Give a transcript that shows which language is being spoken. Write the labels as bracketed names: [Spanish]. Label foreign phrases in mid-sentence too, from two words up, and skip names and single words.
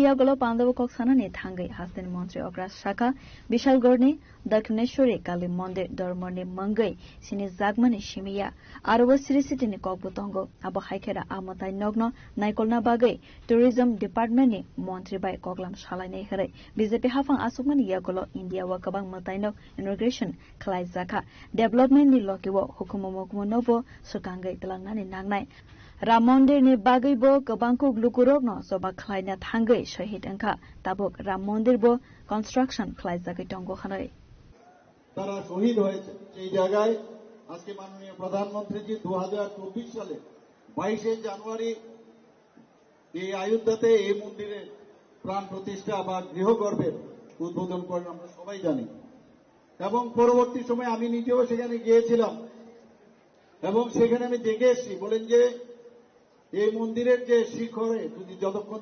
[Kok Borok] yagulo pandavo koksana ni thangai hastani montri okra shaka bishal gorni Dakshineshwari Kali Mandir dormoni mangai sini jagmani shimiya arobo sirisitini kokbutongo abo haikera amatai nogno naikolna bagai [English] tourism department [Kok Borok] ni montri bai kokla Shalai Hare, BJP Hafang Asukman Yagulo, India Wakabang Mataino, Integration, Kalai Zaka, Development ni Lokiwo, Hukumomokumonovo, Sukangai Telangani Nangnai. Ramondir ni Bagaibo, Kabangkuk Lukurogno, Soba Klaina Tangai, Shahid Anka, Tabuk, Ramondir Bo, Construction, Kalai Zaki Tongo Hanoi. [Bangla] তারা শহীদ হয়েছে সেই জায়গায় আজকে মাননীয় প্রধানমন্ত্রী জি 2024 সালে 22 জানুয়ারি এই অযোধ্যাতে এই মন্দিরে প্রাণ প্রতিষ্ঠা বা গৃহগর্ভের উদ্বোধন করেন আমরা সবাই জানি এবং পরবর্তী সময় আমি নিজেও সেখানে গিয়েছিলাম এবং সেখানে আমি দেখে এসেছি বলেন যে এই মন্দিরের যে শিখরে যদি যতক্ষণ